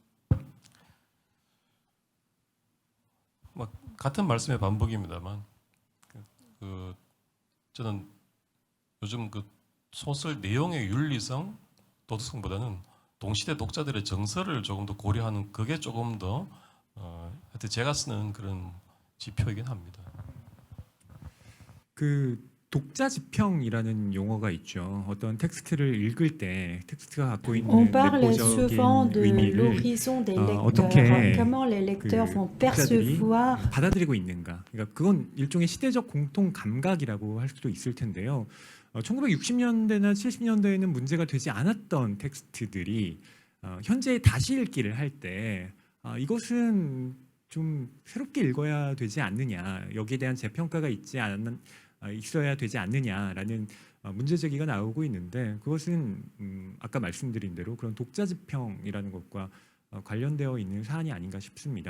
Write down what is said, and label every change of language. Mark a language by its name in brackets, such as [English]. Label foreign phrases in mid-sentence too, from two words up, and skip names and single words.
[Korean] 같은 말씀의 반복입니다만 저는 요즘 그 소설 내용의 윤리성, 도덕성보다는 동시대 독자들의 정서를 조금 더 고려하는 그게 조금 더 하여튼 제가 쓰는 그런 지표이긴 합니다. 그 독자 지평이라는 용어가 있죠. 어떤 텍스트를 읽을 때 텍스트가 갖고 있는 [French] On parle [Korean] 내부적인 [French] souvent de [Korean] 의미를 [French] l'horizon des lecteurs. [Korean] 어떻게 [French] Comment les lecteurs vont [Korean] 독자들이 [French] percevoir [Korean] 받아들이고 있는가. 그러니까 그건 일종의 시대적 공통 감각이라고 할 수도 있을 텐데요. 1960년대나 70년대에는 문제가 되지 않았던 텍스트들이 현재 다시 읽기를 할 때 이것은 좀 새롭게 읽어야 되지 않느냐, 여기에 대한 재평가가 있어야 되지 않느냐라는 문제 제기가 나오고 있는데 그것은 아까 말씀드린 대로 그런 독자 지평이라는 것과 관련되어 있는 사안이 아닌가 싶습니다.